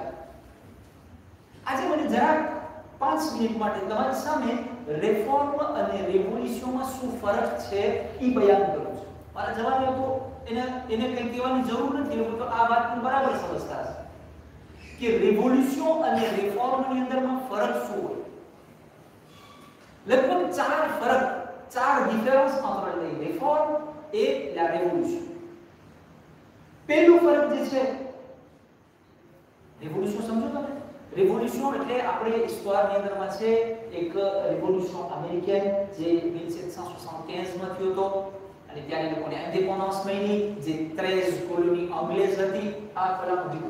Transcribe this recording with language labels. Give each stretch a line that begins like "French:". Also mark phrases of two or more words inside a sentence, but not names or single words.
Gujarati: આજે મને જરાક 5 મિનિટ માટે તમારી સામે રિફોર્મ અને રિવોલ્યુશનમાં શું ફરક છે એ બયાન કરું છું. મારા જવાનીઓ તો એને કંઈ કહેવાની જરૂર નથી, લોકો તો આ વાતને બરાબર સમજતા હશે કે રિવોલ્યુશન અને રિફોર્મની અંદરમાં ફરક શું હોય. લગભગ 4 ફરક,
French: 4 différences entre les réformes et la révolution.
Gujarati: પહેલું ફરક જે છે, રેવોલ્યુશન સમજો તમે? રેવોલ્યુશન એટલે આપણે હિસ્ટોરીની અંદરમાં છે એક રેવોલ્યુશન અમેરિકન જે 1775 માં થયો હતો, અને ત્યારે લોકોને ઇન્ડિપેન્ડન્સ મળી, જે 13 કોલોની અંગ્રેજ હતી, આ કલાનું દીકરું.